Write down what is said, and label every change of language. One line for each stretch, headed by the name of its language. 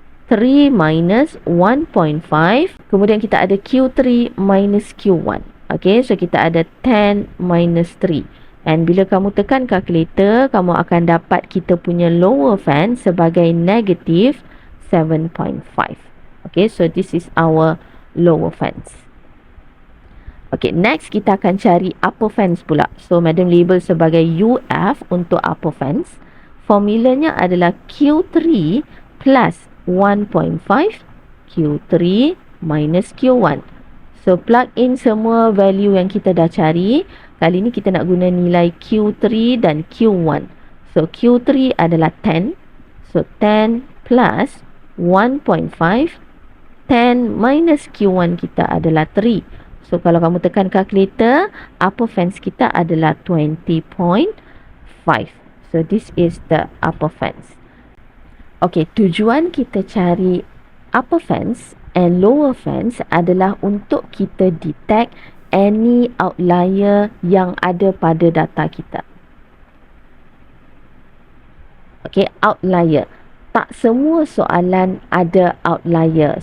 Malay: 3 minus 1.5, kemudian kita ada Q3 minus Q1. Okay, so kita ada 10 minus 3. And bila kamu tekan calculator, kamu akan dapat kita punya lower fence sebagai negative 7.5.
English: Okay, so this is our lower fence.
Malay: Okay, next kita akan cari upper fence pula. So, Madam label sebagai UF untuk upper fence. Formulanya adalah Q3 plus 1.5 Q3 minus Q1. So, plug in semua value yang kita dah cari. Kali ni kita nak guna nilai Q3 dan Q1. So, Q3 adalah 10. So, 10 plus 1.5. 10 minus Q1 kita adalah 3. So, kalau kamu tekan calculator, upper fence kita adalah 20.5.
English: So, this is the upper fence.
Malay: Okay, tujuan kita cari upper fence and lower fence adalah untuk kita
English: detect any outlier
Malay: yang ada pada data kita. Okay, outlier. Tak semua soalan ada outlier.